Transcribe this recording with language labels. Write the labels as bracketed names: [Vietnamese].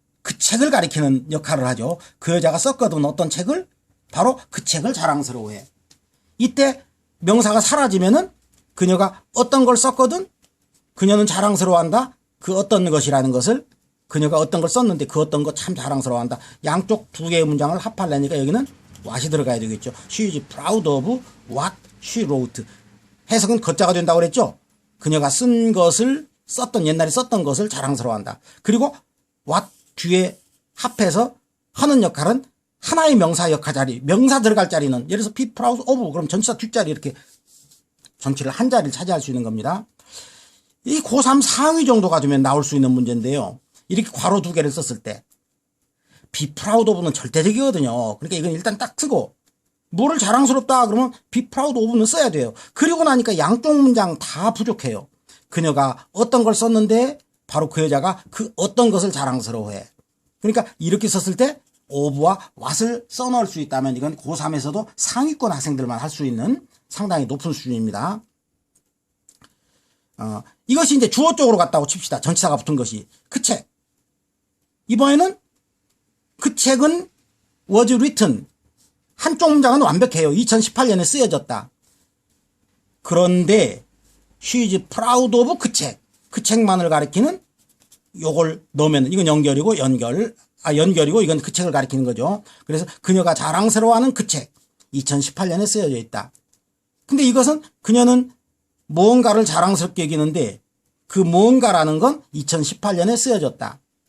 [Korean] 그 책을 가리키는 역할을 하죠. 그 여자가 썼거든 어떤 책을 바로 그 책을 자랑스러워해. 이때 명사가 사라지면은 그녀가 어떤 걸 썼거든 그녀는 자랑스러워한다. 그 어떤 것이라는 것을 그녀가 어떤 걸 썼는데 그 어떤 거 참 자랑스러워한다. 양쪽 두 개의 문장을 합하려니까 여기는 what이 들어가야 되겠죠. [English] She is proud of what she wrote. [Korean] 해석은 걷자가 된다고 그랬죠. 그녀가 쓴 것을 옛날에 썼던 것을 자랑스러워한다. 그리고 what 뒤에 합해서 하는 역할은 하나의 명사 역할 자리, 명사 들어갈 자리는 예를 들어서 [English] be proud of [Korean] 그럼 전치사 뒷자리 이렇게 전치를 한 자리를 차지할 수 있는 겁니다. 이 고3 상위 정도가 되면 나올 수 있는 문제인데요. 이렇게 괄호 두 개를 썼을 때 [English] be proud of [Korean] 는 절대적이거든요. 그러니까 이건 일단 딱 쓰고 뭐를 자랑스럽다 그러면 [English] be proud of [Korean] 는 써야 돼요. 그리고 나니까 양쪽 문장 다 부족해요. 그녀가 어떤 걸 썼는데 바로 그 여자가 그 어떤 것을 자랑스러워해. 그러니까 이렇게 썼을 때 of와 what을 써넣을 수 있다면 이건 고3에서도 상위권 학생들만 할 수 있는 상당히 높은 수준입니다. 이것이 이제 주어 쪽으로 갔다고 칩시다. 전치사가 붙은 것이. 그 책. 이번에는 그 책은 [English] was written. [Korean] 한쪽 문장은 완벽해요. 2018년에 쓰여졌다. 그런데 [English] she is proud of [Korean] 그 책. 그 책만을 가리키는 요걸 넣으면 이건 연결이고 연결이고 이건 그 책을 가리키는 거죠. 그래서 그녀가 자랑스러워하는 그 책. 2018년에 쓰여져 있다. 근데 이것은 그녀는 무언가를 자랑스럽게 여기는데 그 무언가라는 건 2018년에 쓰여졌다.